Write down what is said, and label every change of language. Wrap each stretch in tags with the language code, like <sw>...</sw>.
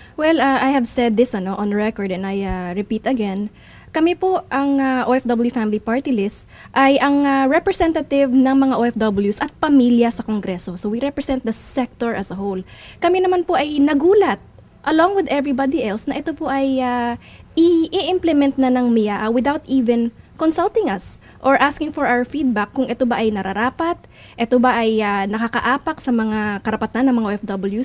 <en>Well, I have said this on record and I repeat again.</en> <tl>Kami po ang OFW Family Party List ay ang representative ng mga OFWs at pamilya sa Kongreso.</tl> <en>So we represent the sector as a whole.</en> <tl>Kami naman po ay nagulat</tl> <en>along with everybody else</en> <tl>na ito po ay i-implement na ng MIA</tl> <en>without even consulting us or asking for our feedback</en> <tl>kung ito ba ay nararapat, ito ba ay nakakaapak sa mga karapatan ng mga OFW.</tl>